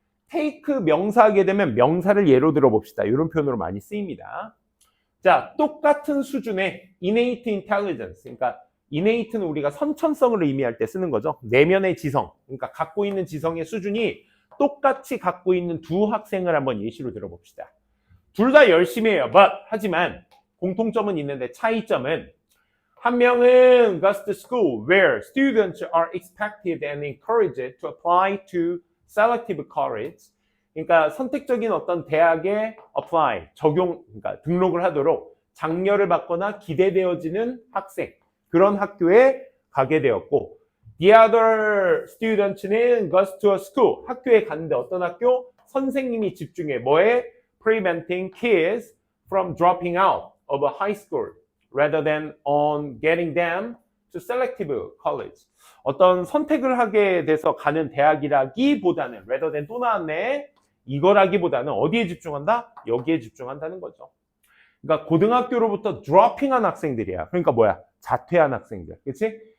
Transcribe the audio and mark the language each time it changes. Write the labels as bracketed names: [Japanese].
[Korean] take 명사하게 되면 명사를 예로 들어봅시다. 이런 표현으로 많이 쓰입니다. 자, 똑같은 수준의 innate intelligence, 그러니까 innate는 우리가 선천성을 의미할 때 쓰는 거죠. 내면의 지성, 그러니까 갖고 있는 지성의 수준이 똑같이 갖고 있는 두 학생을 한번 예시로 들어봅시다. 둘 다 열심히 해요. 하지만 공통점은 있는데 차이점은 한 명은 [English] goes to school where students are expected and encouraged to apply to selective college. [Korean] 그러니까 선택적인 어떤 대학에 apply, 그러니까 등록을 하도록 장려를 받거나 기대되어지는 학생. 그런 학교에 가게 되었고 [English] the other students는 goes to a school. [Korean] 학교에 갔는데 어떤 학교? 선생님이 집중해. 뭐에? [English] Preventing kids from dropping out of a high school rather than on getting them to selective college. [Korean] 어떤 선택을 하게 돼서 가는 대학이라기보다는 rather than 또 나왔네. 이거라기보다는 어디에 집중한다? 여기에 집중한다는 거죠. 그러니까 고등학교로부터 드로핑한 학생들이야. 그러니까 뭐야? 자퇴한 학생들. 그렇지?